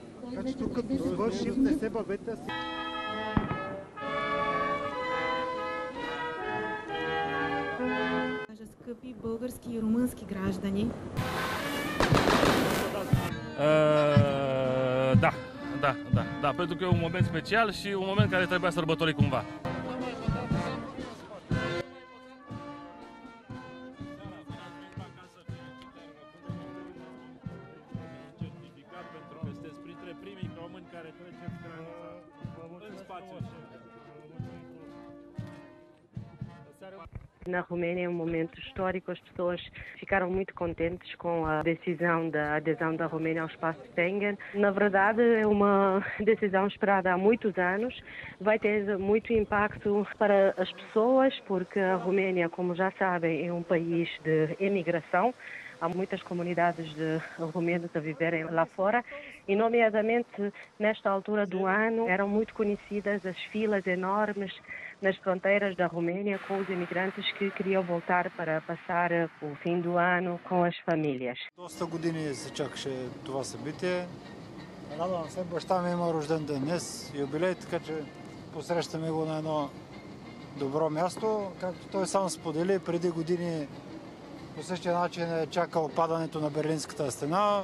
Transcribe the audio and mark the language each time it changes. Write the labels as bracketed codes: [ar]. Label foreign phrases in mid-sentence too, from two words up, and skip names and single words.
[bg] Така че тук като свършим, не се бавете. Скъпи български и румънски граждани. [ro] Da, pentru că e un moment special și un moment care trebuia sărbătorit cumva. Pentru că sunteți printre primii români care treceți granița în spațiu. [pt] Na Romênia é um momento histórico, as pessoas ficaram muito contentes com a decisão da adesão da Romênia ao espaço Schengen. Na verdade, é uma decisão esperada há muitos anos, vai ter muito impacto para as pessoas, porque a Romênia, como já sabem, é um país de imigração. Há muitas comunidades de romenos a viverem lá fora e, nomeadamente, nesta altura do ano, eram muito conhecidas as filas enormes nas fronteiras da Romênia com os imigrantes que queriam voltar para passar o fim do ano com as famílias. [bg] Доста години се чакаше това събитие. Радвам се, баща ми има рожден ден днес, юбилей, така че посрещаме го на едно добро място. Както той сам сподели, преди години по същия начин е чакал падането на Берлинската стена.